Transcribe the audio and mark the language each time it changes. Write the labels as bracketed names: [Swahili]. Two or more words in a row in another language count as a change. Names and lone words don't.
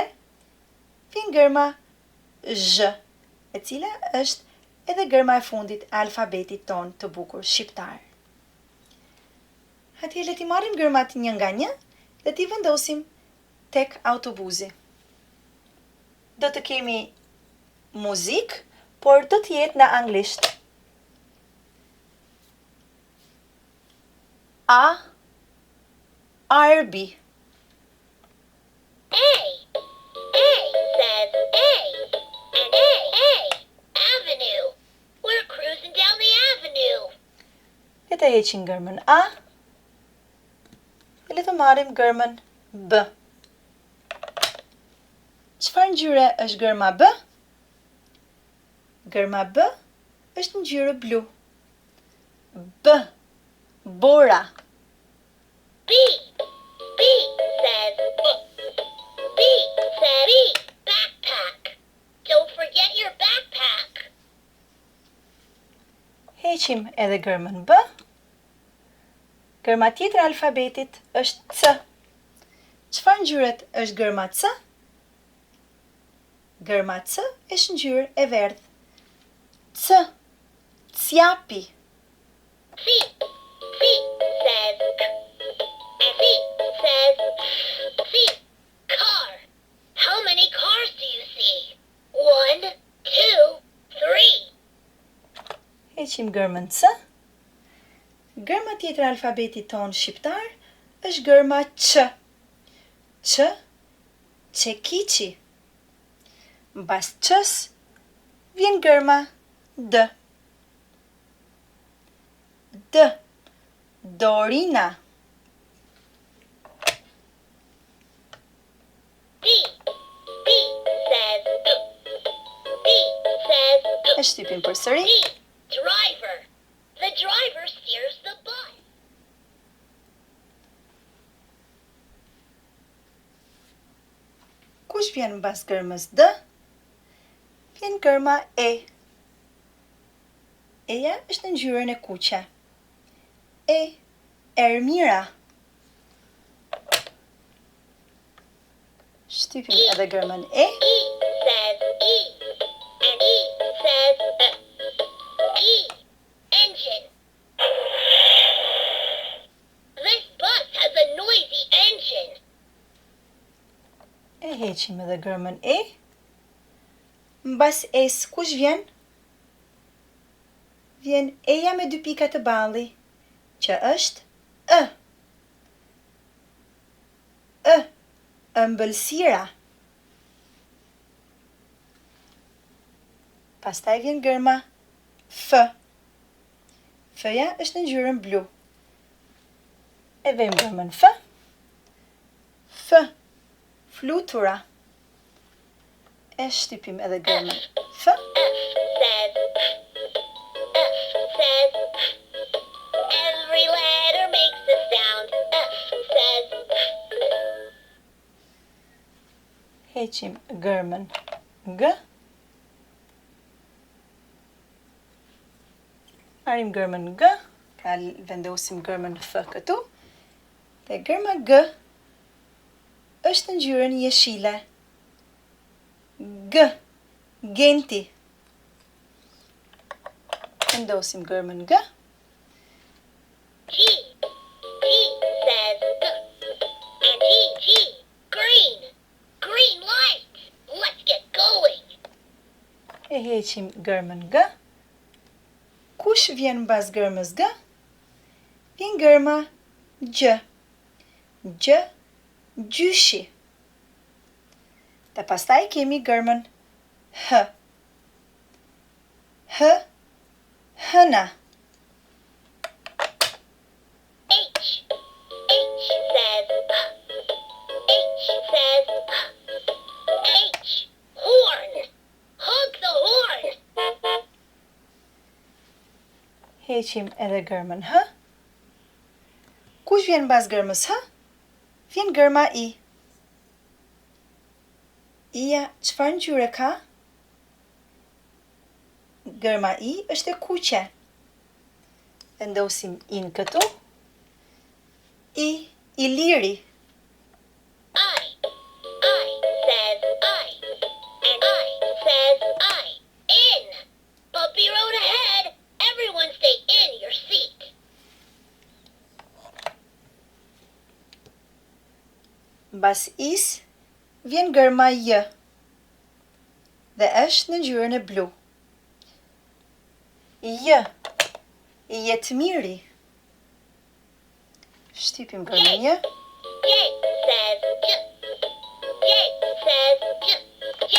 [Albanian] Vjen gërma Zh, e cila është edhe gërma e fundit e alfabetit ton të bukur shqiptar. Atëherë le t'i marrim gërmat një nga një dhe t'i vendosim tek autobusi. Do të kemi muzikë, por do të jetë në anglisht. A, RB. [English] A says A. And A, avenue. We're cruising down the avenue. [Albanian] Le të heqim gërmën A. Le të marrim gërmën B. Çfarë ngjyre është gërma B? Gërma B është ngjyrë blu. B. Bora. [English] B says B says backpack. Don't forget your backpack. [Albanian] Heqim edhe gërmën B. Gërma tjetër e alfabetit është C. Çfarë ngjyret është gërma C? Gërma C është ngjyrë e verdhë. C. Cjapi. [English] C says and C says C. Car. How many cars do you see? 1, 2, 3. [Albanian] Heqim gërmën C. Gërma tjetër e alfabetit tonë shqiptar është gërma Q. Q. Çekiçi. Mbas Q's vjen gërma D. D. Dorina. [English] D says [Albanian] E shtypim përsëri. [English] D. Driver. The driver steers the bus. [Albanian] Kush vjen mbas gërmës D? Vjen gërma E. Eja është në ngjyrën e kuqe. E. Ermira. Shtypim edhe gërmën E. [English] E says E. And E says E. Engine. This bus has a noisy engine. [Albanian] E heqim edhe gërmën E. Mbas E's kush vjen? Vjen eja me 2 pika të balli, që është E. E. Ëmbëlsira. Pastaj vjen gërma F. F-ja është në ngjyrën blu. E vëmë gërmën F. F. Flutura. E shtypim edhe gërmën F. [English] F says every letter makes a sound. F says [Albanian] Heqim gërmën G. Marrim gërmën G. Pra vendosim gërmën F këtu. Dhe gërma G është në ngjyrën jeshile. G. Genti. Vendosim gërmën G. [English] G says and G green. Green light. Let's get going. [Albanian] E heqim gërmën G. Kush vjen mbas gërmës G? Vjen gërma Gj. Gj. Gjyshi. Dhe pastaj kemi gërmën H. H. Hëna. [English] H says H. Horn. Hug the horn. [Albanian] Heqim edhe gërmën H. Kush vjen mbas gërmës H? Vjen gërma I. Ija çfarë ngjyre ka? Gërma I është e kuqe. Vendosim I-n këtu. I liri. [English] I says I. And I says I. In. Bumpy road ahead. Everyone stay in your seat. [Albanian] Mbas is vjen gërma j dhe është në ngjyrën e blu. J, jetmiri. Shtypim gërmën j. [English] J says j. J says j. J.